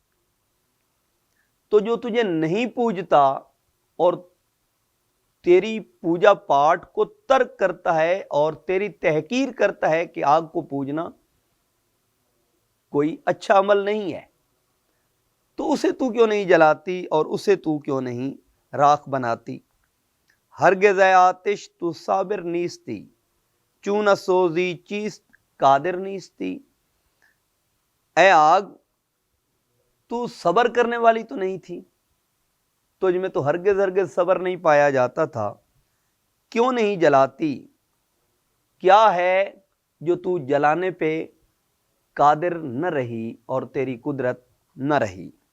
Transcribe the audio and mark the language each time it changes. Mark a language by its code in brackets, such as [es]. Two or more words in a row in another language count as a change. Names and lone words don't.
[ur] تو جو تجھے نہیں پوجتا اور تیری پوجا پاٹ کو ترک کرتا ہے اور تیری تحقیر کرتا ہے کہ آگ کو پوجنا کوئی اچھا عمل نہیں ہے، تو اسے تو کیوں نہیں جلاتی اور اسے تو کیوں نہیں راکھ بناتی؟ [fa] ہرگز اے آتش تو صابر نیستی، چون سوزی چیز قادر نیستی۔ [ur] اے آگ تو صبر کرنے والی تو نہیں تھی، تجھ میں تو ہرگز صبر نہیں پایا جاتا تھا، کیوں نہیں جلاتی؟ کیا ہے جو تو جلانے پہ قادر نہ رہی اور تیری قدرت نہ رہی؟